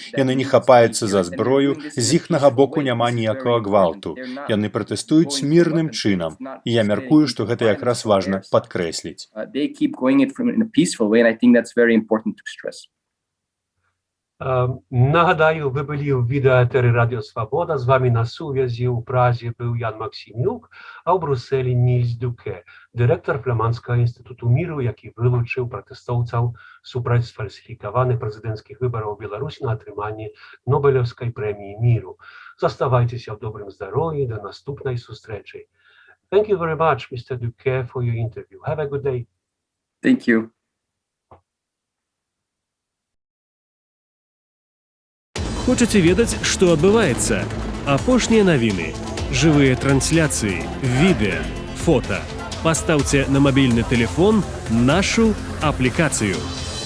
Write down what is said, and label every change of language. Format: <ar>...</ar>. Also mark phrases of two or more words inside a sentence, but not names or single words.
<be>Яны не хапаюцца за зброю, з іхнага боку няма ніякага гвалту. Яны пратэстуюць мірным чынам. І я мяркую, што гэта якраз важна падкрэсліць.</be> <uk>Нагадаю, ви були в відеоетері Радіо Свобода. З вами на сувязі у Празі був Ян Максимюк, а у Брюсселі Нільс Дюке, директор Фламандського інституту міру, який вилучив протестовців супроти сфальсифікованих президентських виборів у Білорусі на отриманні Нобелівської премії міру. Заставайтеся в доброму здоров'ї, до наступної зустрічі.</uk> <en>Thank you very much, Mr. Duque, for your interview. Have a good day. Thank you.</en> <be>Хочаце ведаць, што адбываецца? Апошнія навіны.</be> <ru>Живые трансляции, видео, фото. Поставьте на мобильный телефон нашу аппликацию.</ru>